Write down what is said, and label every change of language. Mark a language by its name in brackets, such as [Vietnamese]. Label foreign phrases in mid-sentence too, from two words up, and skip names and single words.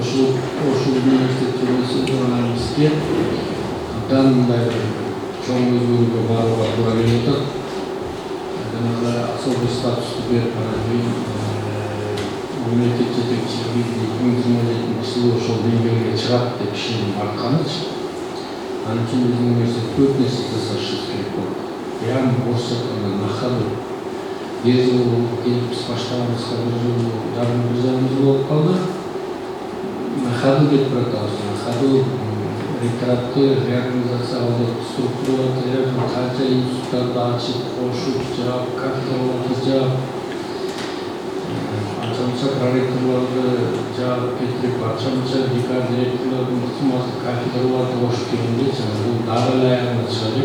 [Kyrgyz] ошол университетте өсүп бизге абдан мындай бир чоң өзгөрүүгө барууга туура келип атат. Жанагы [Russian] особый статусту [Kyrgyz] берип мемлекет жетекчилиги 2027 жылы ошол деңгээлге чыгат деп ишеним артканычы. Анын үчүн биздин университет көп нерсе жасашыбыз керек болот. [Kazakh] Яғни орысша айтқанда нахаду. [Kyrgyz] Бир жыл келип биз баштаганыбызга бир жарым жыл болуп калды. Нахаду деп атабыз. Нахаду ректоратты реорганизациялап, структураларды канча институттарды ачып, кошуп, жаап, кафедраларды жаап, анча проректорларды жаап кетирип, анча декан директорлордун ыкмасы кафедраларды кошуп келгенде бул дагы эле аягына чыга элек.